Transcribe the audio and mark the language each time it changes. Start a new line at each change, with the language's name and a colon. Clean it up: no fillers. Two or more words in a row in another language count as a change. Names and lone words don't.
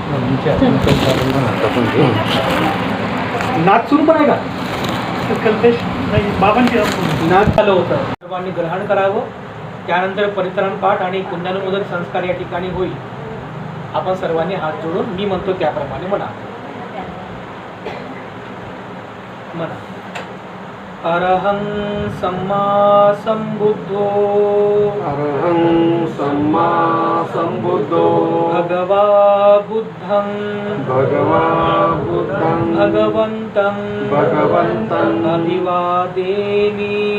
Marathi: नाच सुरू पण आहे का? कल्पेश बाबांची नाच झालं होतं. सर्वांनी ग्रहण करावं. त्यानंतर परित्राण पाठ आणि पुण्यानुमोदन संस्कार या ठिकाणी होईल. आपण सर्वांनी हात जोडून मी म्हणतो त्याप्रमाणे म्हणा.
Pali: अरहं सम्मा संबुद्धो, अरहं सम्मा संबुद्धो, भगवा बुद्धं भगवन्तं अभिवादेमि.